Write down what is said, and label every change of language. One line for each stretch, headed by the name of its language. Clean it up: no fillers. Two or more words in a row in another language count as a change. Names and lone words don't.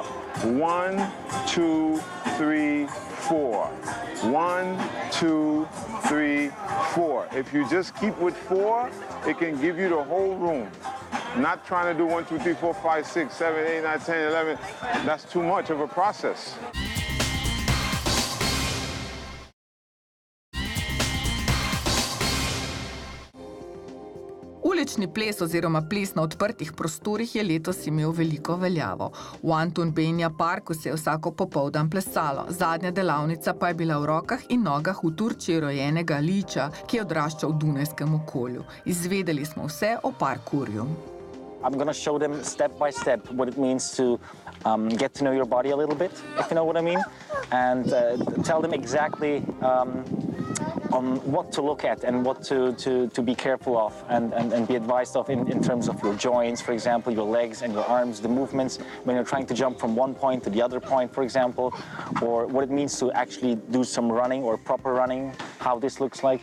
English: 1, 2, 3, 4. 1, 2, 3, 4. If you just keep with 4, it can give you the whole room. Not trying to do 1, 2, 3, 4, 5, 6, 7, 8, 9, 10, 11. That's too much of a process.
Slovenian: Ulični ples oziroma ples na odprtih prostorih je letos imel veliko veljavo. V Anton Benja parku se je vsako popoldan plesalo. Zadnja delavnica pa je bila v rokah in nogah v Turčiji rojenega Liča, ki je odraščal v Dunajskem okolju. Izvedeli smo vse o parkurju.
English: I'm going to show them step by step what it means to get to know your body a little bit, if you know what I mean, and tell them exactly on what to look at and what to be careful of and be advised of in terms of your joints, for example, your legs and your arms, the movements when you're trying to jump from one point to the other point, for example, or what it means to actually do some running or proper running, how this looks like.